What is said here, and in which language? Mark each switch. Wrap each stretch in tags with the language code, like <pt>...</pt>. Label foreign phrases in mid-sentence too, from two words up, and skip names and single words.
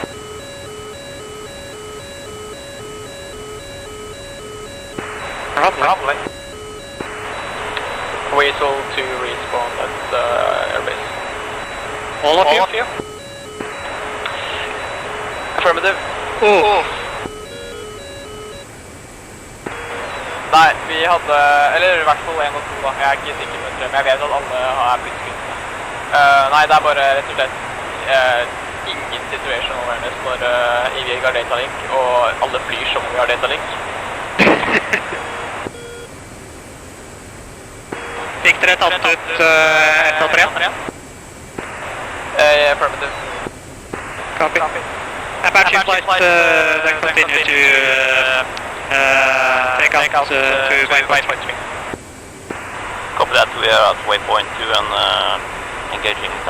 <en>Probably. Weasel to respawn at airbase. All of you? Affirmative. Oh.</en> <no>Nei, vi hadde, eller i hvert fall 1 og 2 da, jeg er ikke sikker på det, men jeg vet at alle er blitt skutt. Nei, det er bare rett og slett ingen</no> <en>situation awareness</en> <no>når vi har datalink, og alle flyr som vi har datalink. Fikk dere tatt ut 1 og 3?</no> <en>Affirmative. Copy. Apache flight then continue to take out to waypoint 3. Copy that, we are at waypoint 2 and engaging time.</en>